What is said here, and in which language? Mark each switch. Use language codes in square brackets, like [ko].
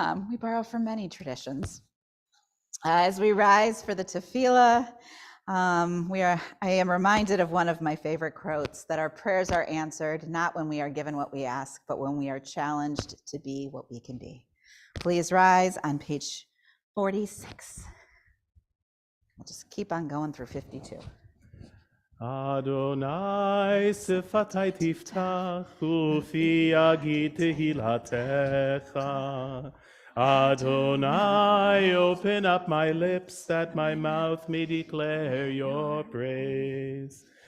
[en] We borrow from many traditions. As we rise for the tefillah, I am reminded of one of my favorite quotes, that our prayers are answered not when we are given what we ask, but when we are challenged to be what we can be. Please rise on page 46. We'll just keep on going through 52. [he] Adonai שפתי תפתח ופי יגיד תהילתך. [en] Adonai, open up my lips that my mouth may declare your praise.